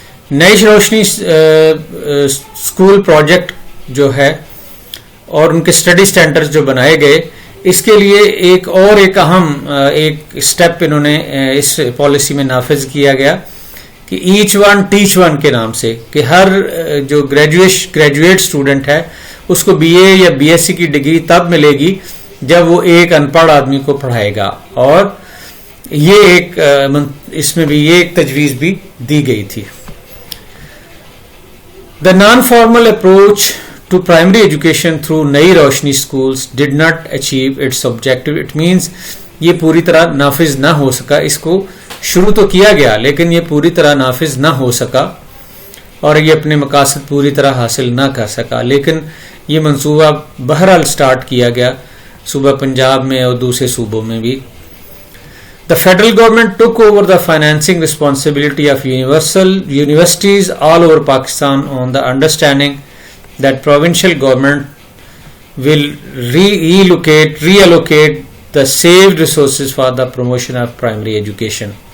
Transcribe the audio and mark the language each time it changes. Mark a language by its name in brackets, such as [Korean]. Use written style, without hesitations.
[Urdu] نئی روشنی school project جو ہے اور ان کے اسٹڈی سینٹرز جو بنائے گئے، اس کے لیے ایک اہم ایک اسٹیپ انہوں نے اس پالیسی میں نافذ کیا گیا کہ ایچ ون ٹیچ ون کے نام سے، کہ ہر جو گریجویٹ اسٹوڈنٹ ہے اس کو بی اے یا بی ایس سی کی ڈگری تب ملے گی جب وہ ایک ان پڑھ آدمی کو پڑھائے گا. اور یہ اس میں بھی یہ ایک تجویز بھی دی گئی تھی. [English] The non-formal approach to primary education through Nai Roshni schools did not achieve its objective. It means [Urdu] یہ پوری طرح نافذ نہ ہو سکا. اس کو شروع تو کیا گیا لیکن یہ پوری طرح نافذ نہ ہو سکا اور یہ اپنے مقاصد پوری طرح حاصل نہ کر سکا. لیکن یہ منصوبہ بہرحال سٹارٹ کیا گیا صوبہ پنجاب میں اور دوسرے صوبوں میں بھی. [English] The federal government took over the financing responsibility of universities all over Pakistan on the understanding that provincial government will reallocate the saved resources for the promotion of primary education.